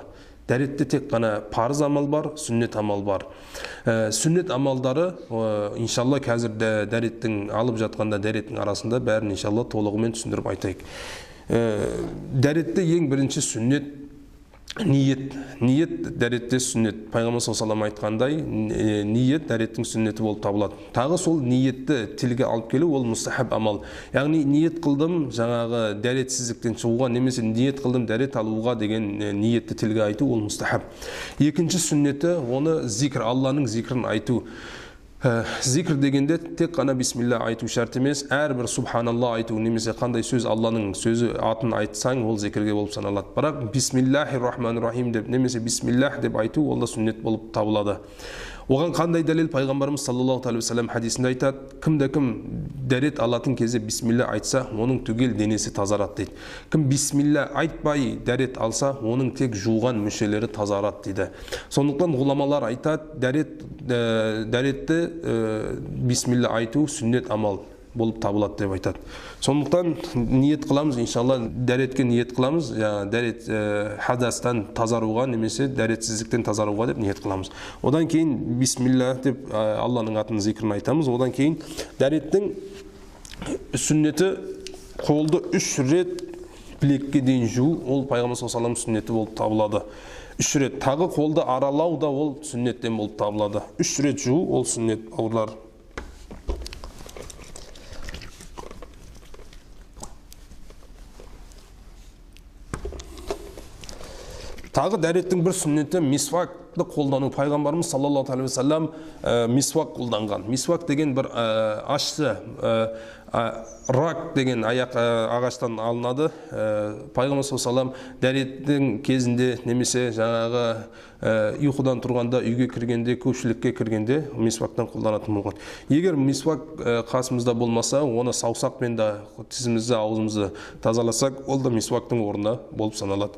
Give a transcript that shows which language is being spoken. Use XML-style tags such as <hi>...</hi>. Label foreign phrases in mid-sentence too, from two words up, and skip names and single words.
<kk>Дәретте тек қана парыз амал бар, сүннет амал бар. Сүннет амалдары иншалла қазір дәреттің алып жатқанда дәреттің арасында бәрін иншалла толығымен түсіндіріп айтайық. Дәретте ең бірінші сүннет ниет. Ниет дәретте сүннет. Пайғамбар</kk> <ar>صلى الله عليه وسلم</ar> <kk>айтқандай, ниет дәреттің сүннеті болып табылады. Тағы сол ниетті тілге алып келу ол мустахаб амал. Яғни ниет қылдым жаңағы дәретсіздіктен шығуға, немесе ниет қылдым дәрет алуға деген ниетті тілге айту ол мустахаб. Екінші сүннеті оны зикр, Алланың зикрін айту. Зикр дегенде тек қана бисмилла айту шарт емес, әрбір субханалла айту, немесе қандай сөз Алланың сөзі атын айтсаң ол зикрге болып саналады. Бірақ</kk> <ar>بسم الله الرحمن الرحيم</ar> <kk>деп, немесе бисмиллах деп айту ол да сүннет болып табылады. Оған қандай дәлел? Пайғамбарымыз</kk> <ar>صلى الله عليه وسلم</ar> <kk>хадисінде айтады: кімде-кім дәрет алатын кезде бисмилла айтса, оның түгел денесі тазарады дейді. Кім бисмилла айтпай дәрет алса, оның тек жуған мүшелері тазарады дейді. Сондықтан ғұламалар айтады, дәретті бисмилла айту сүннет амал болып табылады деп айтады. Сондықтан ниет қыламыз, иншалла дәретке ниет қыламыз, дәрет хадастан тазаруға немесе дәретсіздіктен тазаруға деп ниет қыламыз. Одан кейін бисмилла деп Алланың атын зикрін айтамыз. Одан кейін дәреттің сүннеті қолды 3 рет білекке дейін жуу, ол пайғамбар</kk> <ar>صلى الله عليه وسلم</ar> <kk>сүннеті болып табылады. 3 рет. Тағы қолды аралау да ол сүннеттен болып табылады. 3 рет жуу ол сүннет бауырлар. Тағы дәреттің бір сүннеті мисвакты қолдану. Пайғамбарымыз</kk> <ar>صلى الله عليه وسلم</ar> <kk>мисвак қолданған. Мисвак деген бір ашты, рак деген аяқ ағаштан алынады. Пайғамбар</kk> <ar>صلى الله عليه وسلم</ar> <kk>дәреттің кезінде немесе жаңағы ұйқыдан тұрғанда, үйге кіргенде, көпшілікке кіргенде мисвактан қолданатын болған. Егер мисвак қасымызда болмаса, оны саусақпен де тісімізді, аузымызды тазаласақ, ол да мисвактың орнында болып саналады.</kk>